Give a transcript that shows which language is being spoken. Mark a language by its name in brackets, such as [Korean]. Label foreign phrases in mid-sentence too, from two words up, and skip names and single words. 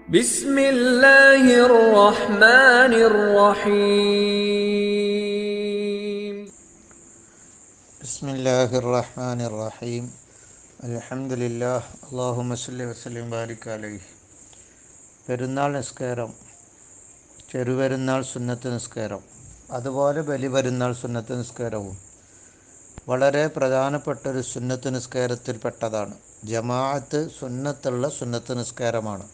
[Arabic] بسم الله الرحمن الرحيم بسم الله الرحمن الرحيم الحمد لله اللهم صل وسلم وبارك عليه. [Malayalam] പെരുന്നാൾ നിസ്കാരം, ചെറുപെരുന്നാൾ സുന്നത്ത് നിസ്കാരം, അതുപോലെ ബലിപെരുന്നാൾ സുന്നത്ത് നിസ്കാരവും വളരെ പ്രധാനപ്പെട്ടൊരു സുന്നത്ത് നിസ്കാരത്തിൽപ്പെട്ടതാണ്. ജമാഅത്ത് സുന്നത്തുള്ള സുന്നത്ത് നിസ്കാരമാണ്.